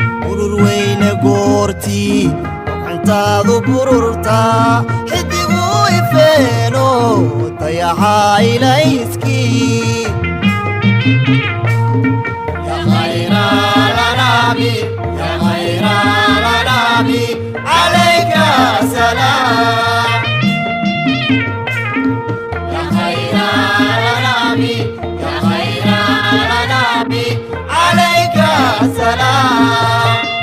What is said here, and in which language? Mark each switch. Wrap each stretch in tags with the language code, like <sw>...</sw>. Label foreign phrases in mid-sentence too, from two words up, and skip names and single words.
<so>Urur weyne goortii, gacantaadu bururtaa, xidigu ifeeno, dayaxa ilayskii.</so> <ar>يا خير النبي يا خير النبي, عليك السلام. يا خير النبي يا خير النبي عليك السلام.</ar>